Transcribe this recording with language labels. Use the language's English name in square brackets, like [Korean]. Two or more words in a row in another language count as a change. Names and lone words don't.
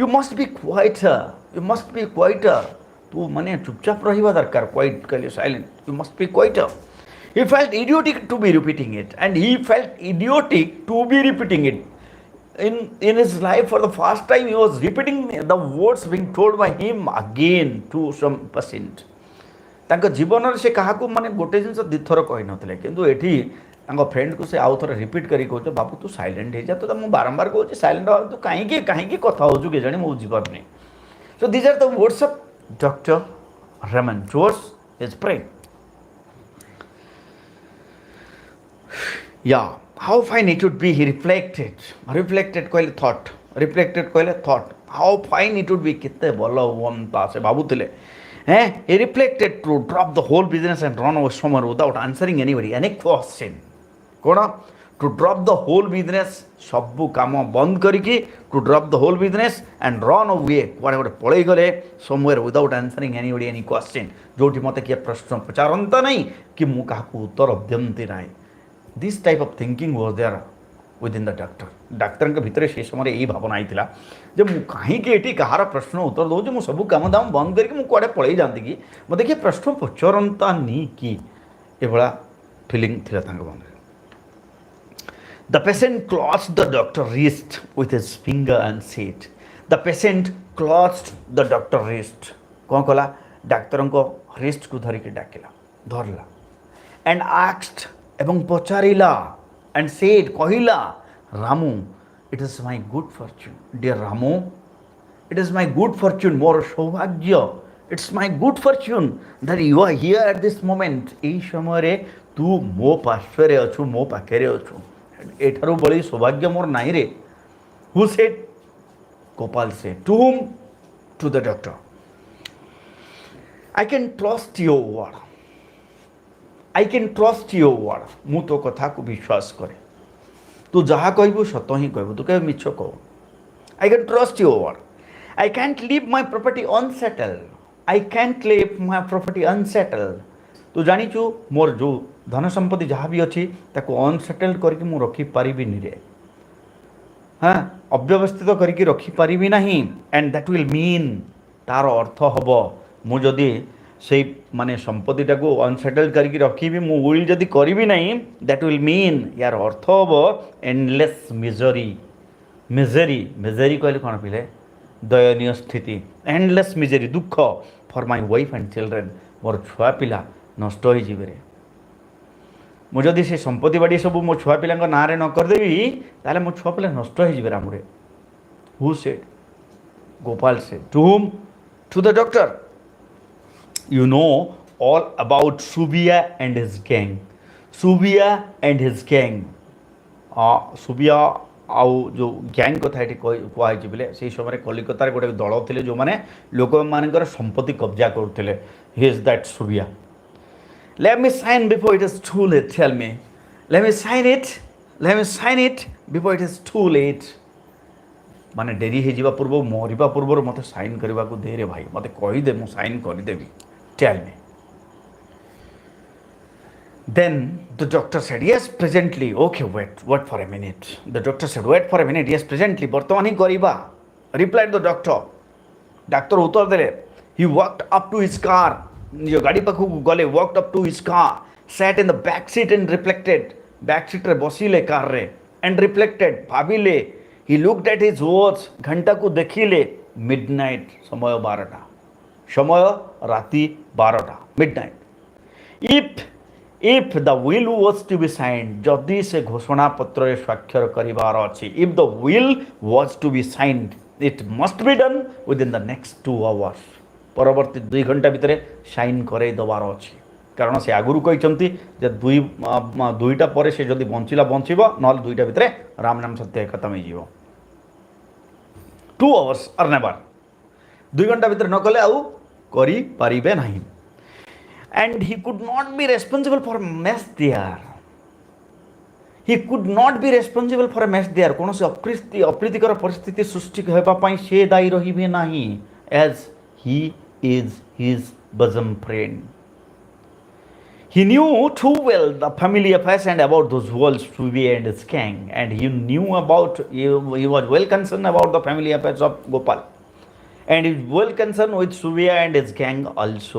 [English] You must be quieter. You must be quieter. [Odia] ତୁ ମାନେ ଚୁପଚାପ ରହିବା ଦରକାର. [English] Quiet कहले silent. You must be quieter. He felt idiotic to be repeating it, and he felt idiotic to be repeating it. In his life, for the first time, he was repeating the words being told by him again to some patient. [Odia] ତାଙ୍କ ଜୀବନରେ ସେ କାହାକୁ ମାନେ ଗୋଟେ ଜିନିଷ ଦିଥର କହିନଥିଲେ, କିନ୍ତୁ ଏଠି ତାଙ୍କ ଫ୍ରେଣ୍ଡକୁ ସେ ଆଉ ଥରେ ରିପିଟ୍ କରି କହୁଛ, ବାବୁ ତୁ ସାଇଲେଣ୍ଟ ହେଇଯା, ତ ମୁଁ ବାରମ୍ବାର କହୁଛି ସାଇଲେଣ୍ଟ ହେବା, ତୁ କାହିଁକି କଥା ହେଉଛୁ କେଜାଣି ମୁଁ ବୁଝିପାରୁନି. [English] So these are the words of Dr. Raman towards his friend. Yeah, how fine it would be, he reflected କହିଲେ thought, reflected କହିଲେ thought, how fine it would be, [Odia] କେତେ ଭଲ ହୁଅନ୍ତା ସେ ଭାବୁଥିଲେ. [English] He reflected to drop the whole business and run away somewhere without answering anybody, any question. [Odia] କ'ଣ? [English] To drop the whole business, [Odia] ସବୁ କାମ ବନ୍ଦ କରିକି, [English] to drop the whole business and run away, [Odia] କୁଆଡ଼େ ଗୋଟେ ପଳେଇ ଗଲେ, [English] somewhere without answering anybody any question, [Odia] ଯୋଉଠି ମୋତେ କିଏ ପ୍ରଶ୍ନ ପଚାରନ୍ତା ନାହିଁ କି ମୁଁ କାହାକୁ ଉତ୍ତର ଦିଅନ୍ତି ନାହିଁ. [English] This type of thinking was there within the doctor. [Odia] ଡାକ୍ତରଙ୍କ ଭିତରେ ସେ ସମୟରେ ଏଇ ଭାବନା ହେଇଥିଲା ଯେ ମୁଁ କାହିଁକି ଏଠି କାହାର ପ୍ରଶ୍ନ ଉତ୍ତର ଦେଉଛି, ମୁଁ ସବୁ କାମ ଦାମ ବନ୍ଦ କରିକି ମୁଁ କୁଆଡ଼େ ପଳେଇ ଯାଆନ୍ତି କି, ମୋତେ କିଏ ପ୍ରଶ୍ନ ପଚାରନ୍ତାନି କି, ଏଭଳିଆ ଫିଲିଂ ଥିଲା ତାଙ୍କ ମନରେ. [English] The patient clutched the doctor's wrist with his finger and said, the patient clutched the doctor's wrist. [Odia] କ'ଣ କଲା? ଡାକ୍ତରଙ୍କ ରିଷ୍ଟକୁ ଧରିକି ଡାକିଲା, ଧରିଲା, [English] and asked, [Odia] ଏବଂ ପଚାରିଲା, [English] and said, କହିଲା, Ramu, it is my good fortune. Dear Ramu, it is my good fortune, [Odia] ମୋର ସୌଭାଗ୍ୟ. [English] It's my good fortune that you are here at this moment. [Odia] ଏଇ ସମୟରେ ତୁ ମୋ ପାର୍ଶ୍ୱରେ ଅଛୁ, ମୋ ପାଖରେ ଅଛୁ. ଏଠାରୁ ବଳି ସୌଭାଗ୍ୟ ମୋର ନାହିଁ ରେ. [English] Who said? Gopal said. To whom? To the doctor. I can trust your word. I can trust your word. [Odia] ମୁଁ ତୋ କଥାକୁ ବିଶ୍ୱାସ କରେ. ତୁ ଯାହା କହିବୁ ସତ ହିଁ କହିବୁ, ତୁ କେବେ ମିଛ କହୁ. [English] I can trust your word. I can't leave my property unsettled. I can't leave my property unsettled. [Odia] ତୁ ଜାଣିଛୁ ମୋର ଯେଉଁ ଧନ ସମ୍ପତ୍ତି ଯାହା ବି ଅଛି ତାକୁ ଅନସେଟେଲ୍ଡ କରିକି ମୁଁ ରଖିପାରିବିନି ରେ. ଅବ୍ୟବସ୍ଥିତ କରିକି ରଖିପାରିବି ନାହିଁ. [English] And that will mean, [Odia] ତା'ର ଅର୍ଥ ହେବ ମୁଁ ଯଦି ସେଇ ମାନେ ସମ୍ପତ୍ତିଟାକୁ ଅନସେଟେଲ୍ଡ କରିକି ରଖିବି, ମୁଁ ୱିଲ୍ ଯଦି କରିବି ନାହିଁ, [English] that will mean, [Odia] ୟାର ଅର୍ଥ ହେବ [English] endless misery. [Odia] ମିଜରି କହିଲେ କ'ଣ ପିଲେ? ଦୟନୀୟ ସ୍ଥିତି. [English] endless misery, [Odia] ଦୁଃଖ [English] for my wife and children, [Odia] ମୋର ଛୁଆ ପିଲା ନଷ୍ଟ ହୋଇଯିବେ ରେ. ମୁଁ ଯଦି ସେ ସମ୍ପତ୍ତି ବାଡ଼ି ସବୁ ମୋ ଛୁଆ ପିଲାଙ୍କ ନାଁରେ ନ କରିଦେବି, ତାହେଲେ ମୋ ଛୁଆ ପିଲା ନଷ୍ଟ ହୋଇଯିବେ ରାମୁରେ. [English] Who said? Gopal said. To whom? To the doctor. You know all about Subia and his gang. Subia and his gang. [Odia] Subia ଆଉ ଯେଉଁ ଗ୍ୟାଙ୍ଗ କଥା ଏଠି କୁହାହେଇଛି ବୋଲେ, ସେଇ ସମୟରେ କଲିକତାରେ ଗୋଟେ ଦଳ ଥିଲେ ଯେଉଁମାନେ ଲୋକମାନଙ୍କର ସମ୍ପତ୍ତି କବ୍ଜା କରୁଥିଲେ. [English] He is that Subia. Let me sign before it is too late. Tell me. Let me sign it. Let me sign it before it is too late. [Odia] ମାନେ ଡେରି ହେଇଯିବା ପୂର୍ବରୁ, ମରିବା ପୂର୍ବରୁ ମୋତେ ସାଇନ୍ କରିବାକୁ ଦେ ରେ ଭାଇ, ମୋତେ କହିଦେ, ମୁଁ ସାଇନ୍ କରିଦେବି. [English] Tell me. Then the doctor said, yes, presently. Okay, wait for a minute. The doctor said, wait for a minute. Yes, presently. [Odia] ବର୍ତ୍ତମାନ ହିଁ କରିବା. [English] Replied the doctor. [Odia] ଡାକ୍ତର ଉତ୍ତର ଦେଲେ. [English] He walked up to his car. [Odia] ନିଜ ଗାଡ଼ି ପାଖକୁ ଗଲେ, [English] walked up to his car, sat in the back seat and reflected. Back seat [Odia] ରେ ବସିଲେ କାରରେ, [English] and reflected, ଭାବିଲେ. He looked at his watch, [Odia] ଘଣ୍ଟାକୁ ଦେଖିଲେ. Midnight, ସମୟ 12ଟା, ସମୟ ରାତି 12ଟା, [English] midnight. If the will was to be signed, [Odia] ଯଦି ସେ ଘୋଷଣା ପତ୍ରରେ ସ୍ୱାକ୍ଷର କରିବାର ଅଛି, [English] if the will was to be signed, it must be done within the next 2 hours. [Odia] ପରବର୍ତ୍ତୀ 2 ଘଣ୍ଟା ଭିତରେ ସାଇନ୍ କରେଇ ଦେବାର ଅଛି. କାରଣ ସେ ଆଗରୁ କହିଛନ୍ତି ଯେ 2ଟା ପରେ ସେ ଯଦି ବଞ୍ଚିଲା ବଞ୍ଚିବ, ନହେଲେ 2ଟା ଭିତରେ ରାମ ନାମ ସତ୍ୟ ଖତମ ହେଇଯିବ. [English] 2 hours or never. [Odia] 2 ଘଣ୍ଟା ଭିତରେ ନ କଲେ ଆଉ କରିପାରିବେ ନାହିଁ. [English] And he could not be responsible for a mess there. He could not be responsible for a mess there. କୌଣସି ଅପ୍ରୀତିକର ପରିସ୍ଥିତି ସୃଷ୍ଟି ହେବା ପାଇଁ ସେ ଦାୟୀ ରହିବେ ନାହିଁ. As he is his bosom friend. He knew too well the family affairs and about those walls to be and his gang. And he was well concerned about the family affairs of Gopal. and is well concerned with Surya and his gang also.